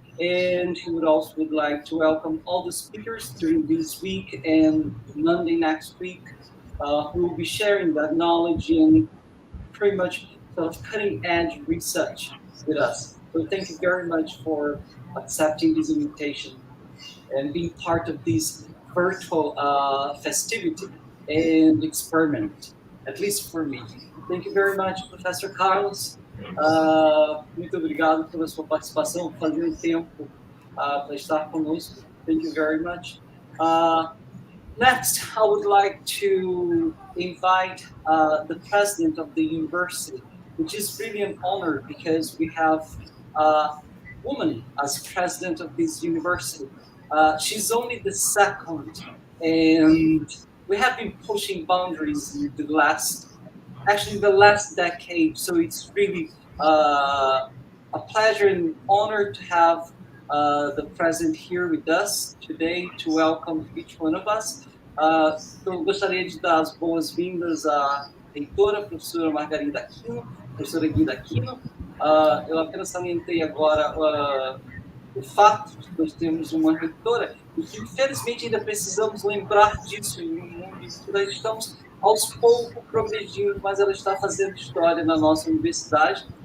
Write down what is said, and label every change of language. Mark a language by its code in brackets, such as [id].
[en] And he would like to welcome all the speakers during this week and Monday next week, who will be sharing that knowledge and pretty much sort of cutting edge research with us. So thank you very much for accepting this invitation and being part of this virtual festivity and experiment, at least for me. Thank you very much, Professor Carlos. [pt] Muito obrigado pela sua participação, por fazer um tempo para estar conosco. [en] Thank you very much. Next, I would like to invite the president of the university, which is really an honor because we have a woman as president of this university. She's only the second, and we have been pushing boundaries in the last decade. So it's really a pleasure and honor to have the president here with us today to welcome each one of us. [pt] Eu gostaria de dar as boas-vindas à reitora, professora Margarida Aquino, professora Guida Aquino. Eu apenas salientei agora o fato de que nós temos uma reitora e que, infelizmente, ainda precisamos lembrar disso em um mundo em que nós estamos aos poucos progredindo, mas ela está fazendo história na nossa universidade.